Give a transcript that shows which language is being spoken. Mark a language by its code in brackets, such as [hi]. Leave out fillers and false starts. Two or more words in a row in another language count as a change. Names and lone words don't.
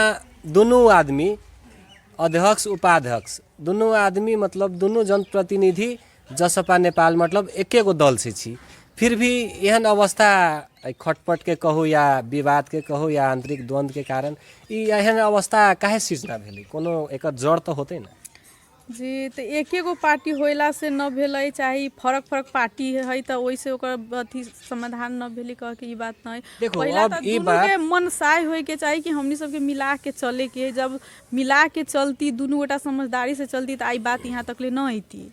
[mai] अहाँ दुनू आदमी अध्यक्ष उपाध्यक्ष दुनू आदमी मतलब दुनू जनप्रतिनिधि जसपा नेपाल मतलब एके गो दल से छी, फिर भी एहन अवस्था खटपट के कहू या विवाद के कहू या आंतरिक द्वंद्व के कारण ई एहन अवस्था काहे सृजना भेलै? कोनो एकर जड़ तो होते ना जी। तो एके गो पार्टी होइला से न भेलै, चाहे फरक फरक पार्टी है तो वैसे ओकर अथी समाधान न भेली कह के ई बात नहीं। देखो पहला अब तो ई दुनू बात के मन साय होए के चाहिए कि हमनी सबके मिला के चले के, जब मिला के चलती दुनू गोटा समझदारी से चलती तो आई बात यहाँ तक ले न अइती।